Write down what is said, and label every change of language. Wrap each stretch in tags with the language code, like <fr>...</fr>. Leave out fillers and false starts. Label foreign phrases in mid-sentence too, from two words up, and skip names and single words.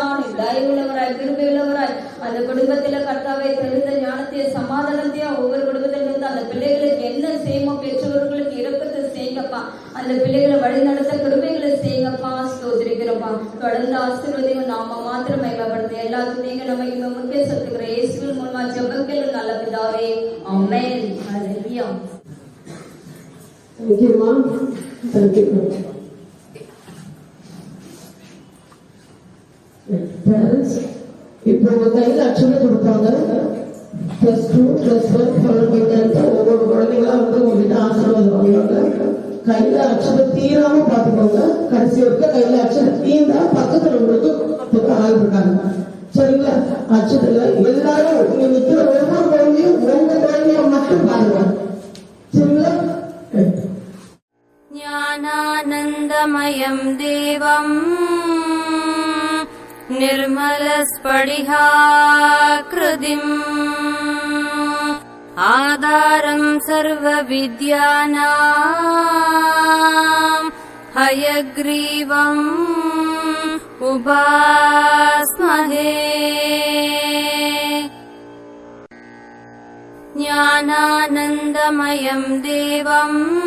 <ta>தயவுள்ளவராய் கிருபையுள்ளவராய் அந்த குடும்பத்தில கர்த்தாவை தெரிந்த ஞானத்தைய சமாதானத்தையா ஒவ்வொரு குடும்பத்தில இருந்து அந்த பிள்ளைகளுக்கு என்ன செய்யுமோ பெற்றோர்களுக்கு இரக்கத்தை செய்யுங்கப்பா. அந்த பிள்ளைகளை வழி நடத்த கிருபைகளை செய்யுங்கப்பா. ஸ்தோத்திரிக்கிறோம்ப்பா. தொடர்ந்து ஆசீர்வதியும் நாம மாத்திரம் மகிமைப்படுத்த எல்லா துணியும் நம்ம முக்கிய சத்துக்கிற இயேசுவின் மூலமா ஜெபங்கள் நல்ல பிதாவே. ஆமென். ஹல்லேலூயா.</ta> <en>Thank you, Mom. Thank you. Parents,</en> <ta>இப்போ உங்க கையில அக்ஷரை கொடுப்பாங்க. +2, +1 ஃபாலோ பண்ணிட்டு ஒவ்வொரு குழந்தைங்களா வந்து உங்ககிட்ட ஆசீர்வாதம் வாங்குவாங்க. கையில அக்ஷரம் தீராம பாத்துக்கோங்க. கடைசி வரைக்கும் கையில அக்ஷரம் தீர்ந்தா பக்கத்துல உங்களுக்கு ஆள் இருக்காங்க. சரிங்களா? அக்ஷரத்துல எல்லாரும் இங்க நிக்கிற ஒவ்வொரு குழந்தையும் உங்க குழந்தைய மட்டும் பாருங்க. சரிங்களா?</ta> <sa>ज्ञानानन्दमयम् देवम् निर्मलस्फटिकाकृतिम् आधारम् सर्वविद्यानाम् हयग्रीवम् उपास्महे ज्ञानानन्दमयम् देवम्</sa>